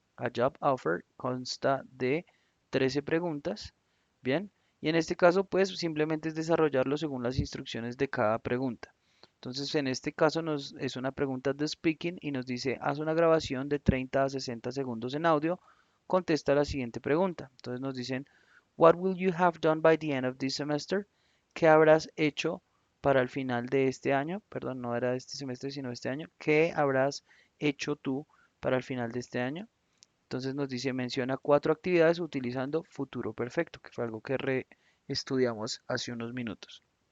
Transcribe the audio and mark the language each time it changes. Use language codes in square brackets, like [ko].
[es] A Job Offer consta de 13 preguntas. Bien, y en este caso, pues simplemente es desarrollarlo según las instrucciones de cada pregunta. Entonces, en este caso es una pregunta de speaking y nos dice, haz una grabación de 30 a 60 segundos en audio, contesta la siguiente pregunta. Entonces nos dicen, [en] What will you have done by the end of this semester? [es] ¿Qué habrás hecho para el final de este año? Perdón, no era este semestre, sino este año. ¿Qué habrás hecho tú para el final de este año? Entonces nos dice, menciona 4 actividades utilizando futuro perfecto, que fue algo que estudiamos hace unos minutos.